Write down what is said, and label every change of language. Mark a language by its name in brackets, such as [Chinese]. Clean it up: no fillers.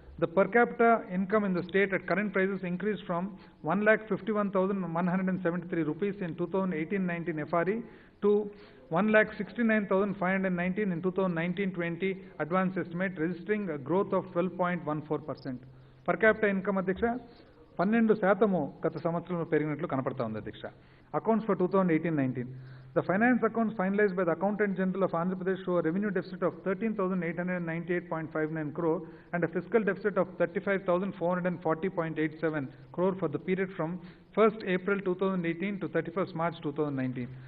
[English] The per capita income in the state at current prices increased from 1,51,173 rupees in 2018-19 FRE to 1,69,519 in 2019-20 advance estimate, registering a growth of 12.14%. [Telugu] Per capita income అధ్యక్ష 12% గత సంవత్సరంలో పెరిగినట్లు కనపడతా ఉంది అధ్యక్ష. [English] Accounts for 2018-19. The finance accounts finalized by the Accountant General of Andhra Pradesh show a revenue deficit of 13,898.59 crore and a fiscal deficit of 35,440.87 crore for the period from 1st April 2018 to 31st March 2019.